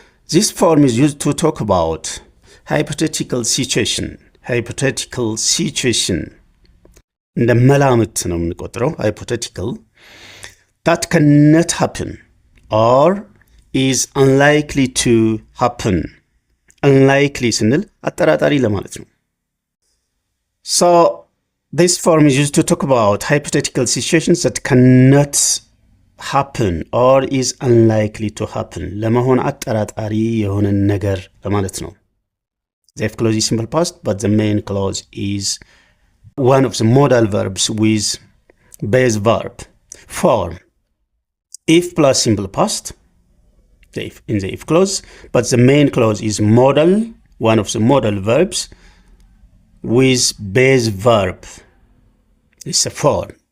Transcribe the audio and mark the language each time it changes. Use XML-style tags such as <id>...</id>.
<en>This form is used to talk about hypothetical situation. Hypothetical situation.</en> <am>እንደ መላምት ነው የምንቆጥረው</am> <en>hypothetical that cannot happen or is unlikely to happen.</en> <am>Unlikely ስንል አጠራጣሪ ለማለት ነው.</am> <en>So this form is used to talk about hypothetical situations that cannot happen or is unlikely to happen.</en> <am>ለመሆን አጠራጣሪ የሆነ ነገር ለማለት ነው.</am> <en>The if clause is simple past, but the main clause is one of the modal verbs with base verb. Form. If plus simple past, in the if clause, but the main clause is modal, one of the modal verbs with base verb. It's a form.</en>